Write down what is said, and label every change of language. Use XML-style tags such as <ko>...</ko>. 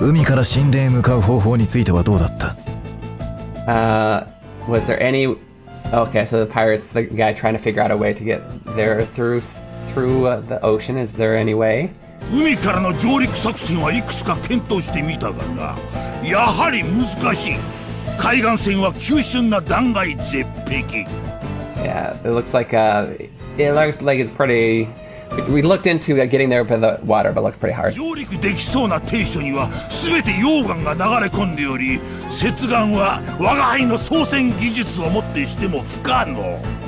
<ja>海から神殿へ向かう方法についてはどうだった？</ja> <en>Was there any? Okay, so the pirates, the guy trying to figure out a way to get there through the ocean. Is there any way?</en> <ja>海からの上陸作戦はいくつか検討してみたがな、やはり難しい。海岸線は急峻な断崖絶壁。</ja> <en>Yeah, it looks like it's pretty. We looked into getting there by the water, but it looks pretty hard.</en> <ja>上陸できそうな低所には全て溶岩が流れ込んでおり、接岸は我が輩の操船技術をもってしても不可能。</ja>